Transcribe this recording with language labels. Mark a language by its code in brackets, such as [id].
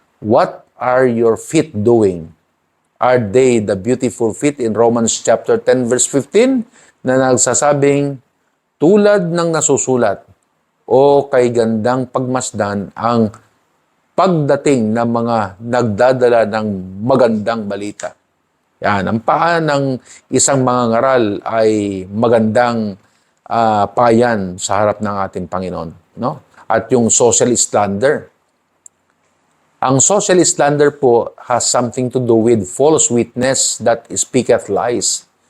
[en] What are your feet doing? Are they the beautiful feet in Romans chapter 10 verse 15 [tl] na nagsasabing tulad ng nasusulat o kay gandang pagmasdan ang pagdating ng mga nagdadala ng magandang balita. Yan, ang paa ng isang mangangaral ay magandang payan sa harap ng ating Panginoon. No? At yung social slander. [en] Ang social slander po has something to do with false witness that speaketh lies.